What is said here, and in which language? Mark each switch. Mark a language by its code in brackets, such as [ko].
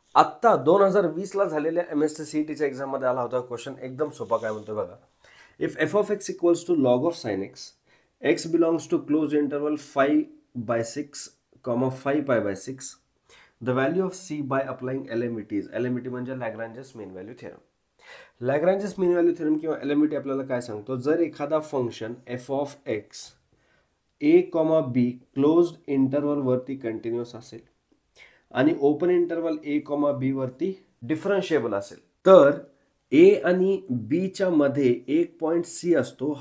[mr] आत्ता 2020 ला झालेल्या MSc CETच्या एक्झाम मध्ये आला होता क्वेश्चन, एकदम सोपा. काय म्हणतोय बघा, [en] If f of x equals to log of sin x, x belongs to closed interval 5/6, 5π/6, the value of c by applying LMIT is. [mr] LMIT म्हणजे लॅग्रांजेस मीन व्हॅल्यू थेरम. लॅग्रांजेस मीन व्हॅल्यू थेरम किंवा LMIT आपल्याला काय सांगतो, जर एखादा function f of x a, b closed interval वरती continuous असेल आणि ओपन इंटरवल a, b वरती डिफरन्शिएबल असेल, तर ए आणि बी च्या मध्ये एक पॉइंट सी असतो.